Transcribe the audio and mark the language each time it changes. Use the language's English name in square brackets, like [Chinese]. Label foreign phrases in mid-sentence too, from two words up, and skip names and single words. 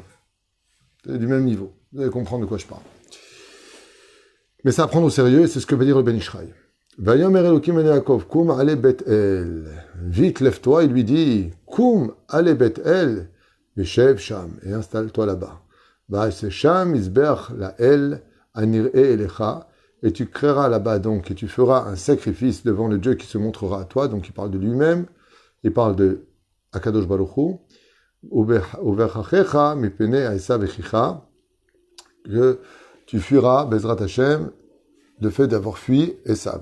[French] C'est du même niveau. Vous allez comprendre de quoi je parle. Mais ça à prendre au sérieux, et c'est ce que veut dire le Ben Ishraï. [Hebrew] ויאמר אלהים אל יעקב, קום עלה בית-אל. [French] Vite, lève-toi, il lui dit, [Hebrew] קום עלה בית-אל, ושב שם, [French] et installe-toi là-bas. [Hebrew] ועשה שם מזבח לאל הנראה אליך, [French] et tu créeras là-bas donc, et tu feras un sacrifice devant le Dieu qui se montrera à toi. Donc il parle de lui-même, il parle de [Hebrew] הקדוש ברוך הוא, בברחך מפני עשו אחיך, [French] que tu fuiras, [Hebrew] בעזרת השם, [French] le fait d'avoir fui Esav.